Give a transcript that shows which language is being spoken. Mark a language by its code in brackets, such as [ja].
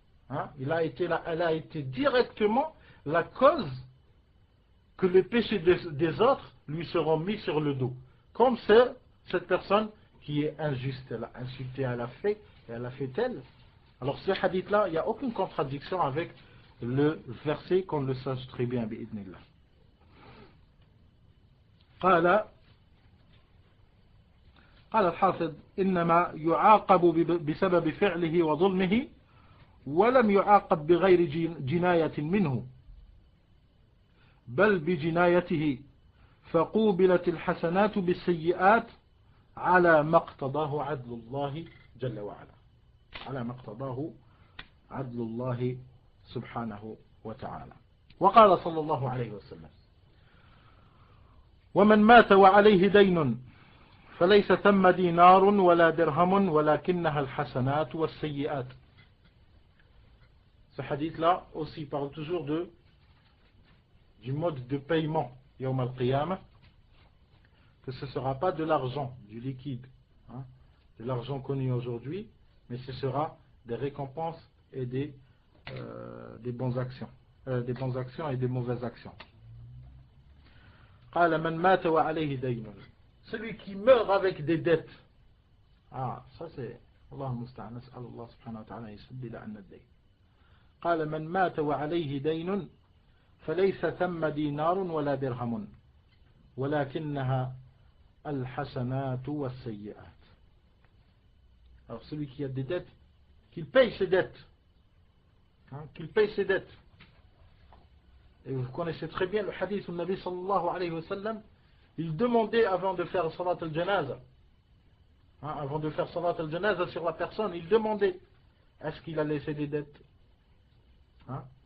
[fr] Hein, elle a été directement la cause que les péchés des autres lui seront mis sur le dos. Comme c'est cette personne qui est injuste, elle a insulté, elle a fait elle. Alors ce hadith-là, il n'y a aucune contradiction avec le verset, qu'on le sache très bien, bi'idnillah. [ar] قال الحافظ إنما يعاقب بسبب فعله وظلمه ولم يعاقب بغير جناية منه بل بجنايته فقوبلت الحسنات بالسيئات على ما اقتضاه عدل الله جل وعلا على ما اقتضاه عدل الله سبحانه وتعالى. وقال صلى الله عليه وسلم ومن مات وعليه دين فليس ثم دينار ولا درهم ولكنها الحسنات والسيئات. [fr] Ce hadith-là aussi parle toujours du mode de paiement Yawm al-Qiyamah, que ce ne sera pas de l'argent, du liquide, hein, de l'argent connu aujourd'hui, mais ce sera des récompenses et des bonnes actions, des bonnes actions et des mauvaises actions. [ar] قال من مات وعليه دين, [fr] celui qui meurt avec des dettes. Ah, ça c'est [ar] Allah musta'an, nas'al Allah subhanahu wa ta'ala yusbila anna ad-dayn. قال من مات وعليه دين فليس ثم دينار ولا درهم ولكنها الحسنات والسيئات. [fr] Alors celui qui a des dettes, qu'il paye ses dettes, hein, qu'il paye ses dettes. Et vous connaissez très bien le hadith où le Nabi sallallahu alayhi wa sallam, il demandait avant de faire salat al-janaza, hein, avant de faire salat al-janaza sur la personne, il demandait est-ce qu'il a laissé des dettes, hein?